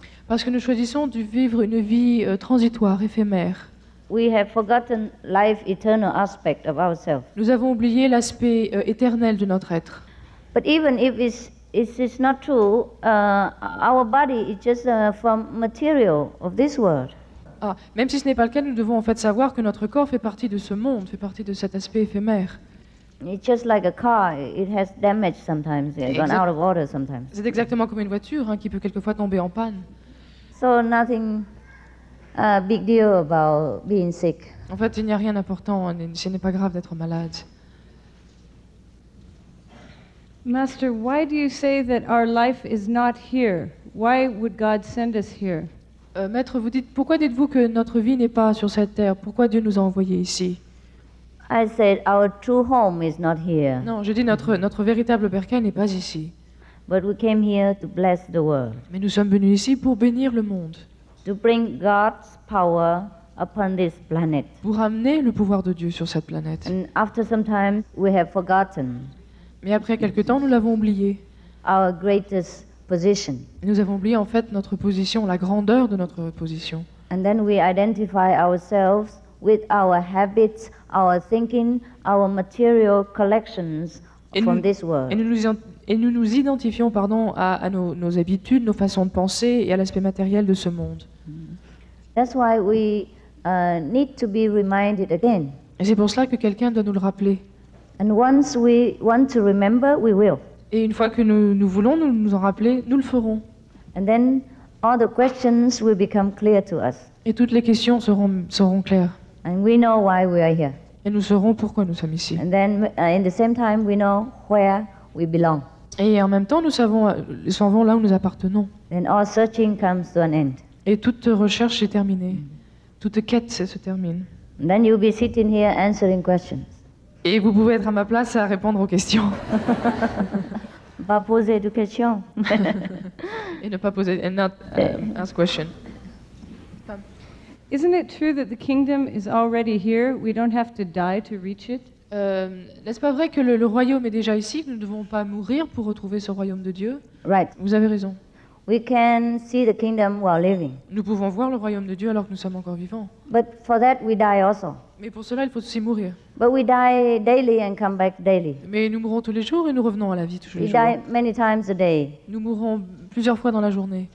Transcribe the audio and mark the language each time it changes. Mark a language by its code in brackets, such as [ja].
[fr] Parce que nous choisissons de vivre une vie transitoire, éphémère. [en] We have forgotten life eternal aspect of ourselves. [fr] Nous avons oublié l'aspect éternel de notre être. [en] But even if it's not true, our body is just from material of this world. [fr] Même si ce n'est pas le cas, nous devons en fait savoir que notre corps fait partie de ce monde, fait partie de cet aspect éphémère. [en] It's just like a car; it has damage sometimes, it's gone out of order sometimes. [fr] C'est exactement comme une voiture qui peut quelquefois tomber en panne. [en] So nothing big deal about being sick. [fr] En fait, il n'y a rien d'important, ce n'est pas grave d'être malade. [en] Master, why do you say that our life is not here? Why would God send us here? [fr] Maître, pourquoi dites-vous que notre vie n'est pas sur cette terre? Pourquoi Dieu nous a envoyés ici? [en] I said our true home is not here, [fr] Non, je dis notre véritable bercail n'est pas ici. [en] but we came here to bless the world, [fr] Mais nous sommes venus ici pour bénir le monde, [en] to bring God's power upon this planet. [fr] pour amener le pouvoir de Dieu sur cette planète. [en] And after some time, we have forgotten [fr] Mais après quelque temps, nous l'avons oublié. [en] our greatest position. [fr] Nous avons oublié en fait notre position, la grandeur de notre position. [en] And then we identify ourselves with our habits, our thinking, our material collections from this world. [fr] Et nous nous identifions à nos habitudes, nos façons de penser et à l'aspect matériel de ce monde. [en] That's why we need to be reminded again. [fr] Et c'est pour cela que quelqu'un doit nous le rappeler. [en] And once we want to remember, we will. [fr] Et une fois que nous voulons nous en rappeler, nous le ferons. [en] And then all the questions will become clear to us. [fr] Et toutes les questions seront claires. [en] And we know why we are here. [fr] Et nous saurons pourquoi nous sommes ici. [en] And then in the same time, we know where we belong. [fr] Et en même temps, nous savons là où nous appartenons. [en] Then all searching comes to an end. [fr] Et toute recherche est terminée. Toute quête se termine. [en] And then you'll be sitting here answering questions. [fr] Et vous pouvez être à ma place à répondre aux questions. Pas poser de questions. Et ne pas poser, [en] and not ask question. Isn't it true that the kingdom is already here? We don't have to die to reach it? [fr] N'est-ce pas vrai que le royaume est déjà ici, que nous ne devons pas mourir pour retrouver ce royaume de Dieu? [en] Right. [fr] Vous avez raison. [en] We can see the kingdom while living. [fr] Nous pouvons voir le royaume de Dieu alors que nous sommes encore vivants. [en] But for that, we die also. [fr] Mais pour cela, il faut aussi mourir. [en] But we die daily and come back daily. [fr] Mais nous mourrons tous les jours et nous revenons à la vie tous les [en] We [fr] jours. [en] die many times a day [fr] Nous mourrons plusieurs fois dans la journée.